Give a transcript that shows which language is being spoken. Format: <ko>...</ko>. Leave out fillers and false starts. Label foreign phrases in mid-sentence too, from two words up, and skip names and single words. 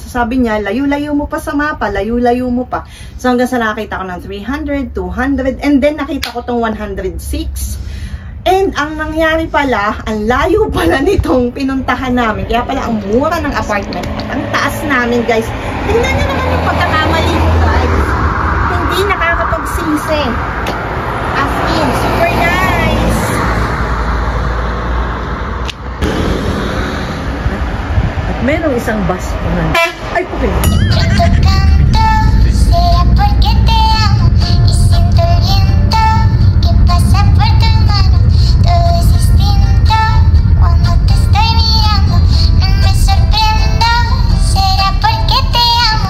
<tl>So, sabi niya, layo-layo mo pa sa mapa, layo-layo mo pa. So, hanggang sa nakita ko ng 300, 200,</tl> <en>and then</en> <tl>nakita ko tong 106. And ang nangyari pala, ang layo pala nitong pinuntahan namin. Kaya pala ang mura ng apartment. Ang taas namin guys. Tingnan nyo naman yung pagkakamali ko guys. Hindi nakakapagsisi.</tl> <en>As in, super nice.</en> <tl>At merong isang bus pa nga. Ay,</tl> <en>okay.</en> <es>Canto, canto, será porque te amo y siento el viento que pasa por tus manos. Todo es distinto cuando te estoy mirando. No me sorprendo, será porque te amo.</es>